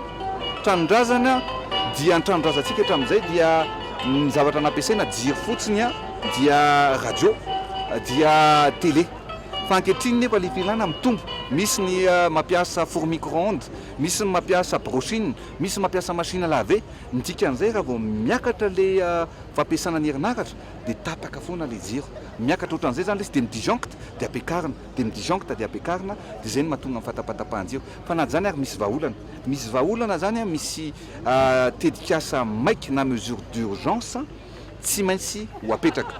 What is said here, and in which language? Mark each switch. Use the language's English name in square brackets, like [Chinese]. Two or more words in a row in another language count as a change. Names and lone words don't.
[Malagasy] Tranondrazana dia ny tranondrazantsika hatramin'izay dia ny zavatra nampiasaina jiro fotsiny dia radio, dia télé. Fa ankehitriny nefa ilay filana mitombo, misy ny mampiasa [French] four micro-ondes, [Malagasy] misy ny mampiasa brochine, misy ny mampiasa [French] machine à laver. [Malagasy] Ny dikan'izay raha vao miakatra ilay fampiasana ny herinaratra dia tapaka foana ilay jiro. Miakatra ohatran'izay zany ilay dia midisjoncte dia ampiakarina, dia midisjoncte dia ampiakarina, dia izay no mahatonga mifatapatapahany-jiro. Fa na zany ary misy vahaolana. Misy vahaolana zany misy tedikasa maika na [French] mesure d'urgence [Malagasy] tsy maintsy ho apetraka.